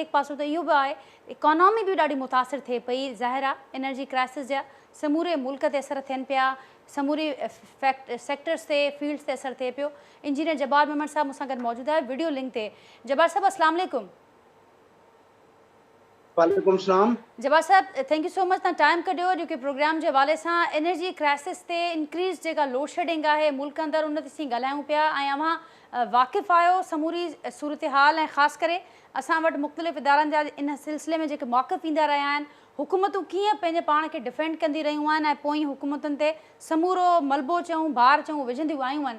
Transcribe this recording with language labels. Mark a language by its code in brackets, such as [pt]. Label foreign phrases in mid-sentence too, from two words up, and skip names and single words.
[sd] हिकु पासो त इहो बि आहे, इकोनॉमी बि ॾाढी मुतासिर थिए पई, ज़ाहिर आहे [en] energy crisis [sd] जा समूरे मुल्क ते असर थियनि पिया, समूरी सेक्टर्स ते फील्ड्स ते असर थिए पियो। इंजीनियर जब्बार मेमन साहब मूंसां गॾु मौजूदु आहे [en] video link [sd] ते। जब्बार साहब [ar] السلام عليكم. وعليكم السلام. [sd] जब्बार साहब, [en] thank you so much, [sd] तव्हां टाइम कढियो जेके प्रोग्राम जे हवाले सां [en] energy crisis [sd] ते इंक्रीज़ जेका [en] load shedding [sd] आहे मुल्क अंदरि उन ते असीं ॻाल्हायूं पिया ऐं अव्हां वाक़िफ़ आहियो समूरी सूरत हाल ऐं ख़ासि करे असां वटि मुख़्तलिफ़ इदारनि जा इन सिलसिले में जेके मौक़िफ़ ईंदा रहिया आहिनि, हुकूमतूं कीअं पंहिंजे पाण खे डिफेंड कंदी रहियूं आहिनि ऐं पोइ हुकूमतुनि ते समूरो मलबो चऊं भार चऊं विझंदियूं आयूं आहिनि।